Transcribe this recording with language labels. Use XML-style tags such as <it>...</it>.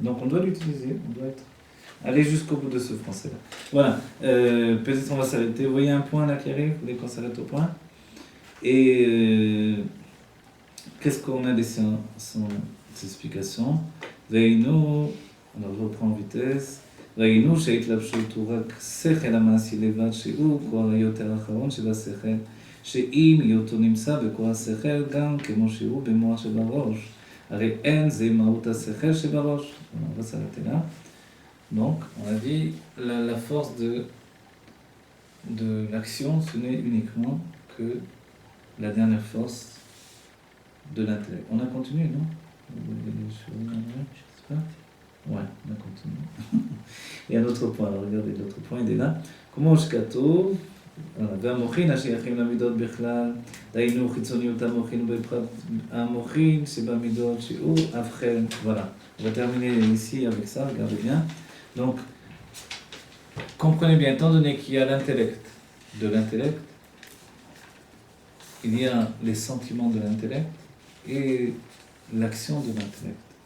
<fr>Donc on doit l'utiliser, on doit aller jusqu'au bout de ce français-là. Voilà, peut-être on va s'arrêter. Vous voyez un point là qui arrive, vous voulez qu'on s'arrête au point. Et qu'est-ce qu'on a laissé sans explication ? Veinu, on reprend en vitesse.</fr> <he>ראינו שההתלבשות הוא רק שכל המעשי לבד, שהוא כוח היותר האחרון של השכל, שאם היותו נמצא בכוח השכל גם כמו שהוא במוח שבראש, הרי אין זה מהות השכל שבראש.</he> <fr>On va s'arrêter là. Donc, on a dit la force de l'action, ce n'est uniquement que la dernière force de l'intellect. On a continué, non ? Je sais pas. Ouais, on a continué. Il y a un autre point, alors regardez l'autre point, il est là.</fr> <he>כמו שכתוב, והמוחין השייכים למידות בכלל, דהיינו חיצוניות המוחין בפרט המוחין שבמידות שהוא אבחן.</he> <fr>Voilà, on va terminer ici avec ça, regardez bien. Donc, comprenez bien, étant donné qu'il y a l'intellect de l'intellect, il y a les sentiments de l'intellect et l'action de l'intellect.</fr>